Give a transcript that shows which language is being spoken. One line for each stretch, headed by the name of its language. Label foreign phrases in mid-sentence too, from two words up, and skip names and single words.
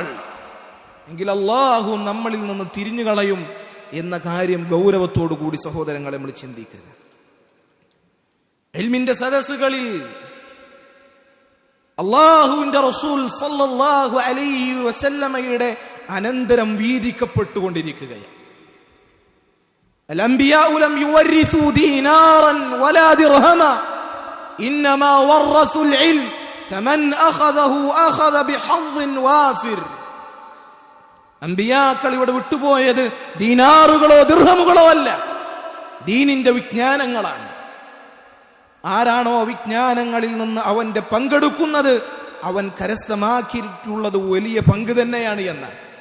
Malayalam: എങ്കിൽ അല്ലാഹു നമ്മളിൽ നിന്ന് തിരിഞ്ഞു കളയും എന്ന കാര്യം ഗൗരവത്തോടു കൂടി സഹോദരങ്ങളെ നമ്മൾ ചിന്തിക്കുക. ഇൽമിന്റെ സദസ്സുകളിൽ അല്ലാഹുവിന്റെ റസൂൽ
Arabic: صلى الله عليه وسلم
Malayalam: അനന്തരം വീതിക്കപ്പെട്ടുകൊണ്ടിരിക്കുകയാണ്.
Arabic: الأنبياء لم يورثوا دينارا ولا درهما إنما ورثوا العلم فمن أخذه أخذ بحظ وافر.
Malayalam: അമ്പിയാക്കൾ ഇവിടെ വിട്ടുപോയത് ദീനാറുകളോ ദിർഹമുകളോ അല്ല, ദീനിന്റെ വിജ്ഞാനങ്ങളാണ്. ആരാണോ വിജ്ഞാനങ്ങളിൽ നിന്ന് അവന്റെ പങ്കെടുക്കുന്നത് അവൻ കരസ്ഥമാക്കിയിട്ടുള്ളത് വലിയ പങ്ക് തന്നെയാണ് എന്ന്.